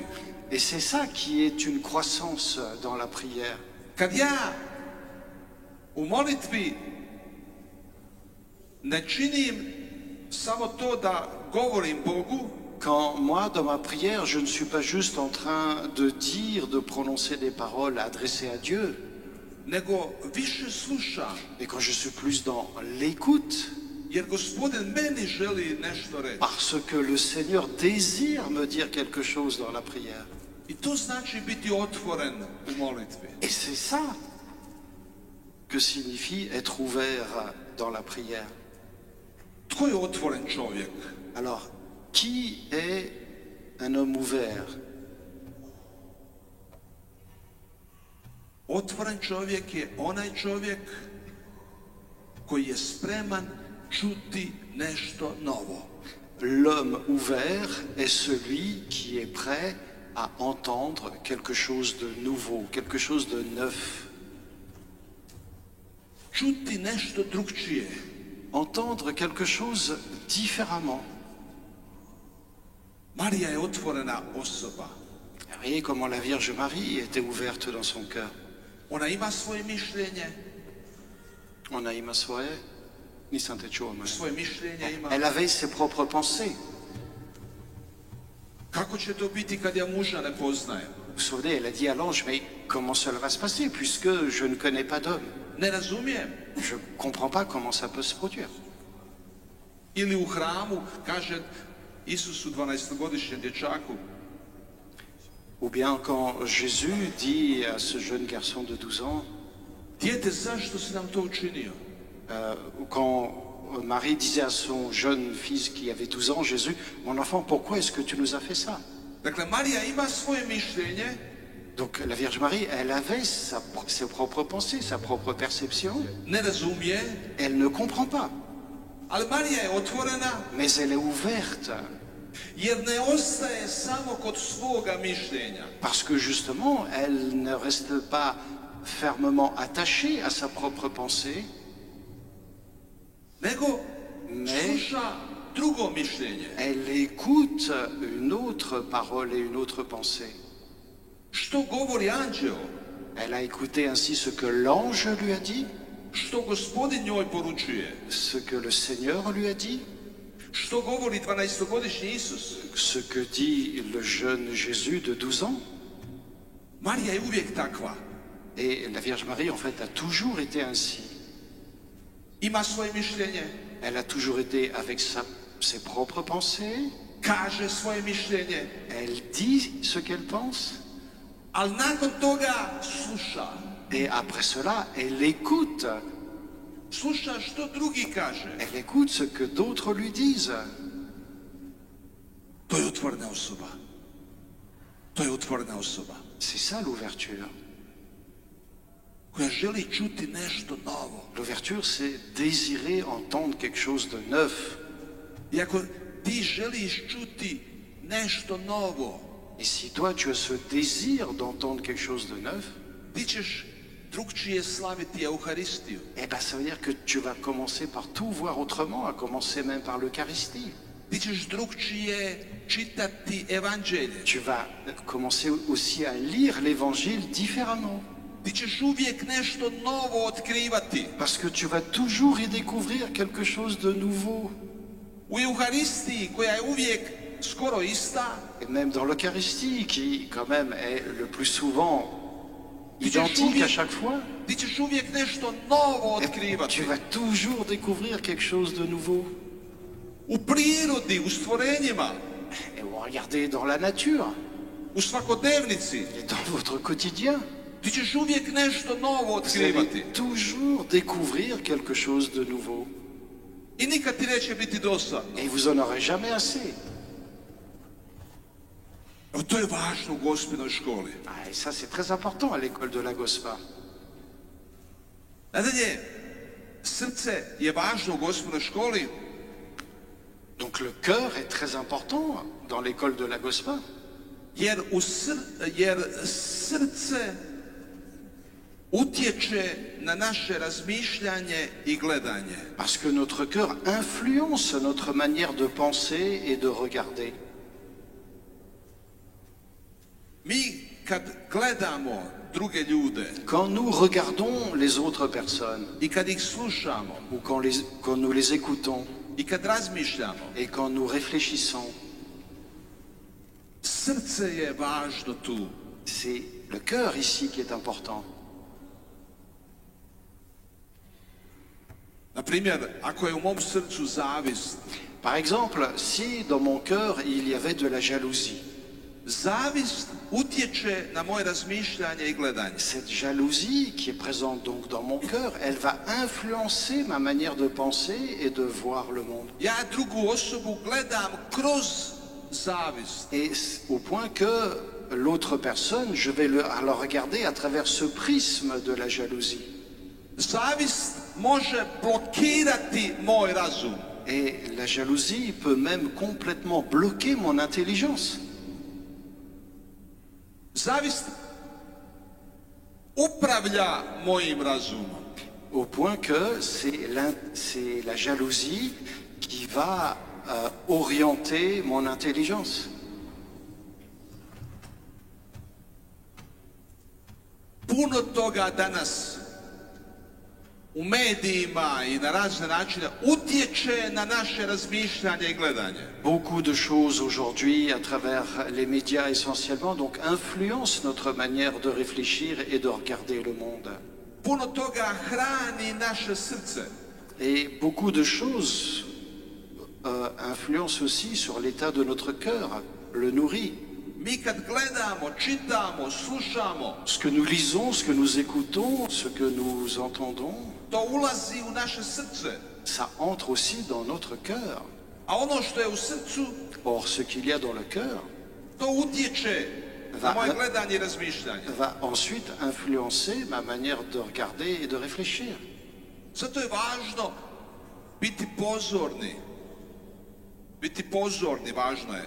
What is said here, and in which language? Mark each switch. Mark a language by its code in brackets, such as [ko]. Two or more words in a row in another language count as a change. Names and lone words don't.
[fr] Et c'est ça qui est une croissance dans la prière. [hr] Kad ja u molitvi ne činim samo to da govorim Bogu, [fr] Quand moi, dans ma prière, je ne suis pas juste en train de dire, de prononcer des paroles adressées à Dieu, [hr] nego više slušam, [fr] mais quand je suis plus dans l'écoute, [hr] jer Gospodin meni želi nešto reći. [fr] parce que le Seigneur désire me dire quelque chose dans la prière. [hr] I to znači biti otvoren u molitvi. [fr] Et c'est ça que signifie être ouvert dans la prière. [hr] Tko je otvoren čovjek? [fr] Alors, qui est un homme ouvert? [hr] Otvoren čovjek je onaj čovjek koji je spreman čuti nešto novo. [fr] L'homme ouvert est celui qui est prêt à entendre quelque chose de nouveau, quelque chose de neuf. [hr] Čuti nešto drugčije. [fr] Entendre quelque chose différemment. [hr] Marija je otvorena osoba. [fr] Vous voyez comment la Vierge Marie était ouverte dans son cœur. [hr] Ona ima svoje mišljenje. Ona ima svoje, nisam te čuo, Maja. Svoje mišljenje ima. [fr] Elle avait ses propres pensées. [hr] Kako će to biti kad ja muža ne poznajem? [fr] Vous vous souvenez, elle a dit à l'ange, mais comment cela va se passer puisque je ne connais pas d'homme? [hr] Ne razumijem. [fr] Je ne comprends pas comment ça peut se produire. [hr] Ili u hramu kaže Isusu 12-godišnjem dječaku, [fr] Ou bien quand Jésus dit à ce jeune garçon de 12 ans, [hr] dijete, zašto si nam to učinio? [fr] ou quand Marie disait à son jeune fils qui avait 12 ans, Jésus, mon enfant, pourquoi est-ce que tu nous as fait ça? [hr] Dakle, Marija ima svoje mišljenje, [fr] Donc la Vierge Marie, elle avait ses propres pensées, sa propre perception. [hr] ne razumije, [fr] Elle ne comprend pas, [hr] ali Marija je otvorena [fr] mais elle est ouverte. [hr] jer ne ostaje samo kod svoga mišljenja. [fr] Parce que justement, elle ne reste pas fermement attachée à sa propre pensée, [hr] Nego [fr] Mais- [hr] sluša drugo mišljenje. [fr] elle écoute une autre parole et une autre pensée. [hr] Što govori anđeo? [fr] Elle a écouté ainsi ce que l'ange lui a dit, [hr] Što Gospodin njoj poručuje? [fr] ce que le Seigneur lui a dit, [hr] Što govori 12-godišnji Isus? [fr] ce que dit le jeune Jésus de 12 ans. [hr] Marija je uvijek takva. [fr] Et la Vierge Marie, en fait, a toujours été ainsi. [hr] Ima svoje mišljenje, [fr] Elle a toujours été avec ses propres pensées, [hr] kaže svoje mišljenje, [fr] elle dit ce qu'elle pense, [hr] ali nakon toga sluša. [fr] et après cela, elle écoute. [hr] Sluša što drugi kaže. [fr] Elle écoute ce que d'autres lui disent. [hr] To je otvorena osoba. To je otvorena osoba [fr] C'est ça l'ouverture. [hr] koja želi čuti nešto novo. [fr] L'ouverture, c'est désirer entendre quelque chose de neuf. [hr] I ako ti želiš čuti nešto novo, [fr] Et si toi, tu as ce désir d'entendre quelque chose de neuf, [hr] ti ćeš drugčije slaviti Euharistiju. [fr] eh ben, ça veut dire que tu vas commencer par tout voir autrement, à commencer même par l'Eucharistie. [hr] Ti ćeš drugčije čitati evanđelje. [fr] Tu vas commencer aussi à lire l'Évangile différemment. [hr] Ti ćeš uvijek nešto novo otkrivati. [fr] Parce que tu vas toujours y découvrir quelque chose de nouveau. [hr] U Euharistiji koja je uvijek skoro ista, [fr] Et même dans l'Eucharistie, qui quand même est le plus souvent identique à chaque fois, [hr] ti ćeš uvijek nešto novo [fr] tu [hr] otkrivati. [fr] vas toujours découvrir quelque chose de nouveau. [hr] U prirodi, u stvorenjima, [fr] Et vous regardez dans la nature, [hr] u svakodnevnici, [fr] et dans votre quotidien, [hr] ti ćeš uvijek nešto novo [fr] vous [hr] otkrivati. [fr] allez toujours découvrir quelque chose de nouveau. [hr] I nikad ti neće biti dosadno. [fr] Et vous en aurez jamais assez. [hr] Evo, to je važno u gospinoj školi. [fr] Ah, et ça, c'est très important à l'école de la Gospa. [hr] Nadalje, srce je važno u gospinoj školi [fr] Donc le cœur est très important dans l'école de la Gospa. [hr] jer srce utječe na naše razmišljanje i gledanje. [fr] Parce que notre cœur influence notre manière de penser et de regarder. [hr] Mi kad gledamo druge ljude [fr] Quand nous regardons les autres personnes, [hr] i kad ih slušamo [fr] ou quand nous les écoutons, [hr] i kad razmišljamo, [fr] et quand nous réfléchissons, [hr] srce je važno tu. [fr] c'est le cœur ici qui est important. [hr] Na primjer, ako je u mom srcu zavist, [fr] Par exemple, si dans mon cœur il y avait de la jalousie, [hr] zavist utječe na moje razmišljanje i gledanje. [fr] cette jalousie qui est présente donc dans mon cœur, elle va influencer ma manière de penser et de voir le monde. [hr] Ja drugu osobu gledam kroz zavist. [fr] Et au point que l'autre personne, je vais la regarder à travers ce prisme de la jalousie. [hr] Zavist može blokirati moj razum. [fr] Et la jalousie peut même complètement bloquer mon intelligence. [hr] Zavist upravlja mojim razumom. [fr] Au point que c'est la jalousie qui va orienter mon intelligence. [hr] Puno toga danas u medijima i na razne načine utječe na naše razmišljanje i gledanje. [fr] Beaucoup de choses aujourd'hui à travers les médias essentiellement donc influencent notre manière de réfléchir et de regarder le monde. [hr] Puno toga hrani naše srce. [fr] Et beaucoup de choses influencent aussi sur l'état de notre cœur, le nourrit. [hr] mi kad gledamo, čitamo, slušamo, [fr] Ce que nous lisons, ce que nous écoutons, ce que nous entendons, [hr] to ulazi u naše srce. [fr] ça entre aussi dans notre cœur. [hr] A ono što je u srcu, [fr] Or, ce qu'il y a dans le cœur [hr] to utječe na moje gledanje i razmišljanje. [fr] va ensuite influencer ma manière de regarder et de réfléchir. [hr] Zato je važno biti pozorni. Biti pozorni, važno je.